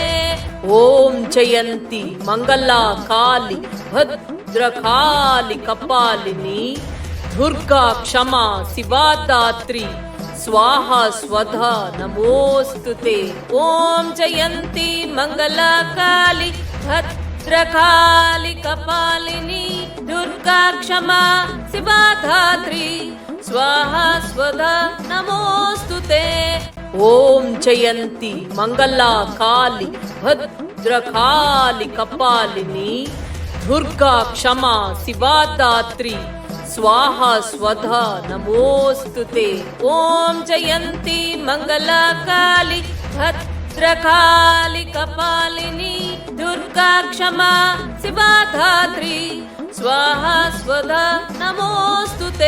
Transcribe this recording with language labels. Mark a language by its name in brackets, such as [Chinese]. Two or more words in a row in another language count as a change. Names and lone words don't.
[Sanskrit] ओम जयंती मंगला काली भद्रकाली कपालिनी दुर्गा क्षमा शिवा धात्री स्वाहा स्वधा नमोस्तुते। ओम जयंती मंगला काली भद्रकाली कपालिनी दुर्गा क्षमा शिवा धात्री स्वाहा स्वधा नमोस्तुते। ఓం జయంతి మంగళా కాళి భద్రకాళి కపాలిని దుర్గా క్షమా శివాదాత్రి स्वाहा स्वधा नमोस्तुते। ओम जयंती मंगला काली भद्रकाली कपालिनी दुर्गा क्षमा शिवा धात्री स्वाहा स्वधा नमोस्तुते।